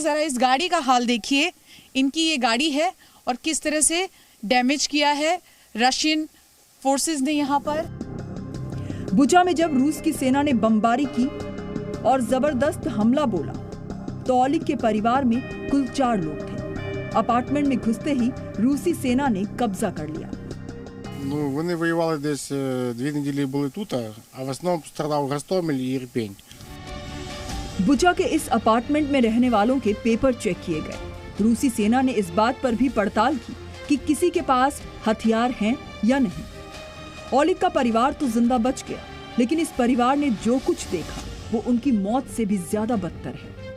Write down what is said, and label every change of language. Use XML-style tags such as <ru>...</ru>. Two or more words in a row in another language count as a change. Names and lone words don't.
<hi>ज़रा इस गाड़ी का हाल देखिए, इनकी ये गाड़ी है और किस तरह से डैमेज किया है</hi> <en>Russian forces</en> <hi>ने यहाँ पर। बुचा में जब रूस की सेना ने बमबारी की और जबरदस्त हमला बोला तो ओलिग के परिवार में कुल 4 लोग थे। अपार्टमेंट में घुसते ही रूसी सेना ने कब्जा कर लिया।</hi> <uk>Ну, вони воювали десь 2 неділі були тут, а в основному пострадав Гостомель і Ірпінь.</uk> <hi>बुचा के इस अपार्टमेंट में रहने वालों के पेपर चेक किए गए। रूसी सेना ने इस बात पर भी पड़ताल की कि किसी के पास हथियार हैं या नहीं। ओलिग का परिवार तो जिंदा बच गया, लेकिन इस परिवार ने जो कुछ देखा वो उनकी मौत से भी ज्यादा बदतर है।</hi>